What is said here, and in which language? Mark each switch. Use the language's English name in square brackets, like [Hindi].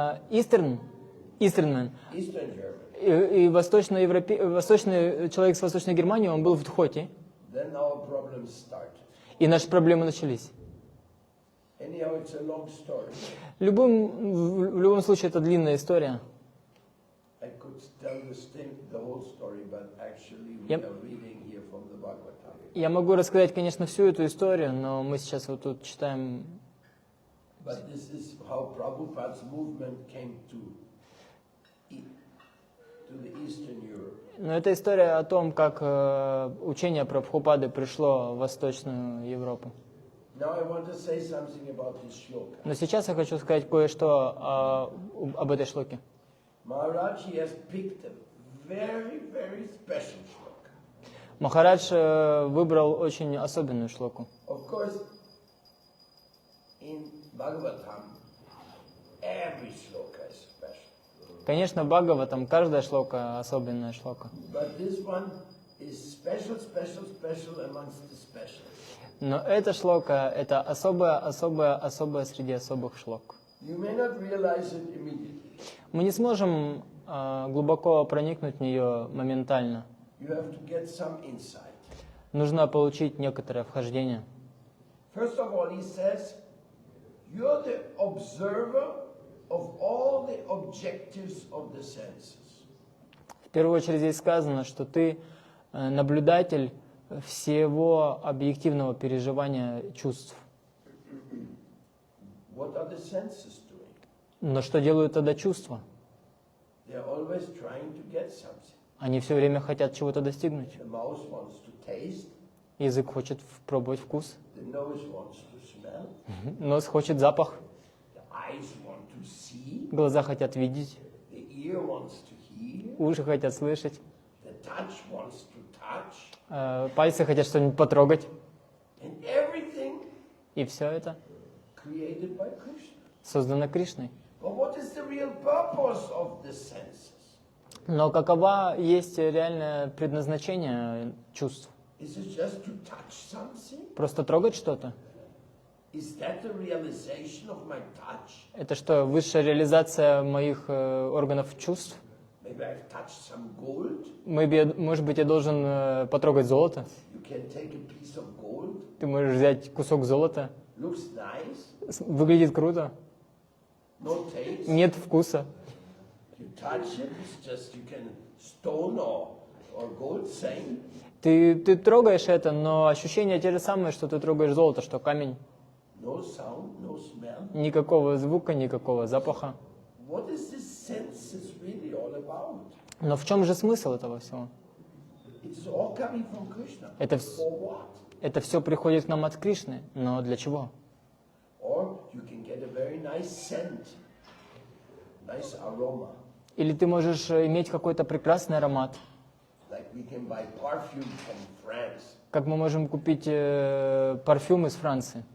[English] Eastern man. Eastern German. [Russian] И восточный человек с Восточной Германии, он был в Дхоте. [English] Then our problems start. [Russian] И наши проблемы начались. [English] Anyhow, it's a long story. [Russian] В любом случае, это длинная история. [English] I could tell the whole story, but actually we Yep. are reading here from the Bhagavatam. [Russian] Я могу рассказать, конечно, всю эту историю, но мы сейчас вот тут читаем. [English] But this is how Prabhupada's movement came to the Eastern Europe. [Russian] Но это история о том, как учение Прабхупады пришло в Восточную Европу. [English] Now I want to say something about this shloka. [Russian] Но сейчас я хочу сказать кое-что об этой шлоке. [English] Maharaj, he has picked a very, very special shloka. [Russian] Махарадж выбрал очень особенную шлоку. [English] Of course, in Bhagavatam, every shloka is special. [Russian] Конечно, в Бхагаватам каждая шлока особенная шлока. [English] But this one is special, special, special amongst the special. [Russian] Но эта шлока – это особая среди особых шлок. [English] You may not realize it immediately. [Russian] Мы не сможем глубоко проникнуть в нее моментально. [English] You have to get some insight. [Russian] Нужно получить некоторое вхождение. [English] First of all, he says, you're the observer of all the objectives of the senses. [Russian] В первую очередь здесь сказано, что ты наблюдатель всего объективного переживания чувств. [English] What are the senses doing? [Russian] Но что делают тогда чувства? [English] They're always trying to get something. [Russian] Они все время хотят чего-то достигнуть. [English] The mouth wants to taste, [Russian] Язык хочет пробовать вкус, [English] the nose wants to smell, [Russian] нос хочет запах, [English] the eyes want to see, [Russian] глаза хотят видеть, [English] the ear wants to hear, [Russian] уши хотят слышать, [English] the touch wants to touch, [Russian] пальцы хотят что-нибудь потрогать. [English] and everything [Russian] И все это [English] created by Krishna. [Russian] создано Кришной. [English] But what is the real purpose of the senses? [Russian] Но какова есть реальное предназначение чувств? [English] Is it just to touch something? [Russian] Просто трогать что-то? [English] Is that the realization of my touch? [Russian] Это что, высшая реализация моих органов чувств? [English] Maybe I've touched some gold. [Russian] Может быть, я должен потрогать золото? [English] You can take a piece of gold. [Russian] Ты можешь взять кусок золота. [English] Looks nice. [Russian] Выглядит круто. [English] No taste. [Russian] Нет вкуса. [English] You touch it. It's just you can stone or gold same. [Russian] Ты трогаешь это, но ощущения те же самые, что ты трогаешь золото, что камень. [English] No sound, no smell. [Russian] Никакого звука, никакого запаха. [English] What is this senses really all about? [Russian] Но в чем же смысл этого всего? [English] It's all coming from Krishna. [Russian] Это, [English] For what? [Russian] это все приходит к нам от Кришны. Но для чего? [English] Or you can get a very nice scent, nice aroma. [Russian] Или ты можешь иметь какой-то прекрасный аромат. [English] Like we can buy perfume from France, [Russian] Как мы можем купить парфюм из Франции.